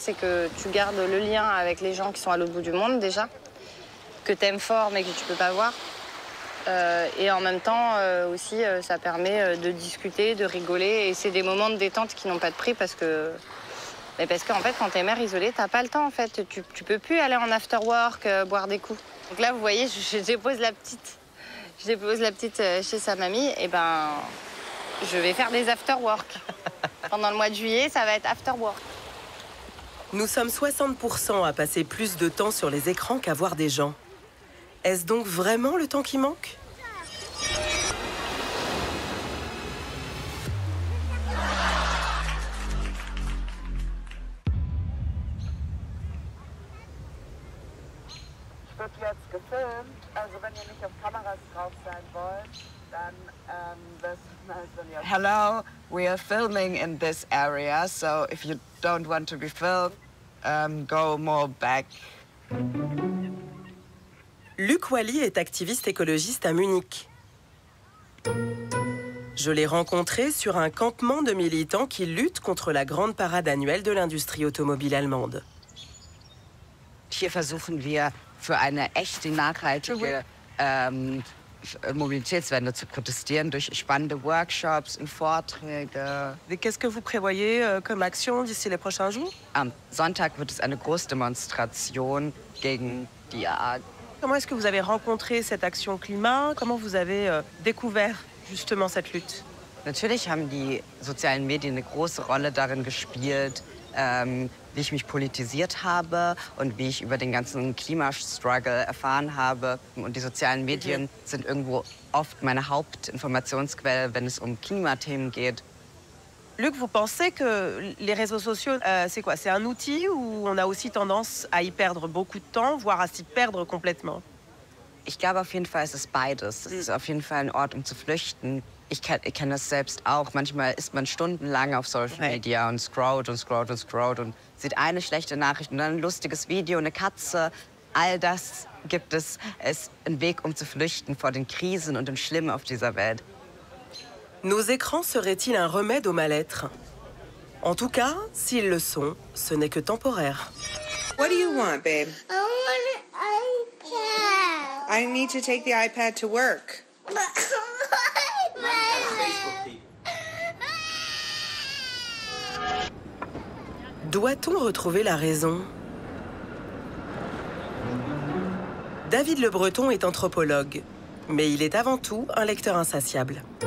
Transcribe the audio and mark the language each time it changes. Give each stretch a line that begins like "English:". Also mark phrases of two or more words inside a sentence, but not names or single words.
French: C'est que tu gardes le lien avec les gens qui sont à l'autre bout du monde, déjà, que t'aimes fort mais que tu peux pas voir. Et en même temps, aussi, ça permet de discuter, de rigoler. Et c'est des moments de détente qui n'ont pas de prix parce que... Mais parce qu'en fait, quand t'es mère isolée, t'as pas le temps, en fait. Tu peux plus aller en after-work, boire des coups. Donc là, vous voyez, je dépose la petite chez sa mamie. Et ben, je vais faire des after-work. Pendant le mois de juillet, ça va être after-work. Nous sommes 60% à passer plus de temps sur les écrans qu'à voir des gens. Est-ce donc vraiment le temps qui manque?
German: Wird jetzt gefilmt, also wenn ihr nicht auf Kameras drauf sein wollt, dann
English: Hello, we are filming in this area, so if you don't want to be filmed, go more back.
French: Luc Wally est activiste écologiste à Munich. Je l'ai rencontré sur un campement de militants qui luttent contre la grande parade annuelle de l'industrie automobile allemande.
German: Hier versuchen wir für eine echte, nachhaltige Mobilitätswende zu protestieren durch spannende Workshops und Vorträge.
French: Qu'est-ce que vous prévoyez comme action d'ici les prochains jours?
German: Am Sonntag wird es eine Großdemonstration gegen die Art
French: Comment est-ce que vous avez rencontré cette action climat? Comment vous avez découvert justement cette lutte?
German: Natürlich haben die sozialen Medien eine große Rolle darin gespielt, wie ich mich politisiert habe und wie ich über den ganzen Klimastruggle erfahren habe. Und die sozialen Medien sind irgendwo oft meine Hauptinformationsquelle, wenn es um Klimathemen geht.
French: Luc, vous pensez que les réseaux sociaux, c'est quoi? C'est un outil où on a aussi tendance à y perdre beaucoup de temps, voire à s'y perdre complètement?
German: Ich glaube auf jeden Fall, es ist beides. Es ist auf jeden Fall ein Ort, um zu flüchten. Ich kenn das selbst auch. Manchmal ist man stundenlang auf
English: Social Media
German: und scrollt und scrollt und scrollt und sieht eine schlechte Nachricht und dann ein lustiges Video, eine Katze. All das gibt es. Es ist ein Weg, um zu flüchten vor den Krisen und dem Schlimmen auf dieser Welt.
French: Nos écrans seraient-ils un remède au mal-être? En tout cas, s'ils le sont, ce n'est que temporaire.
English: What do you want, babe? I want an iPad. I need to take the iPad to work.
French: Doit-on retrouver la raison? David Le Breton est anthropologue, mais il est avant tout un lecteur insatiable.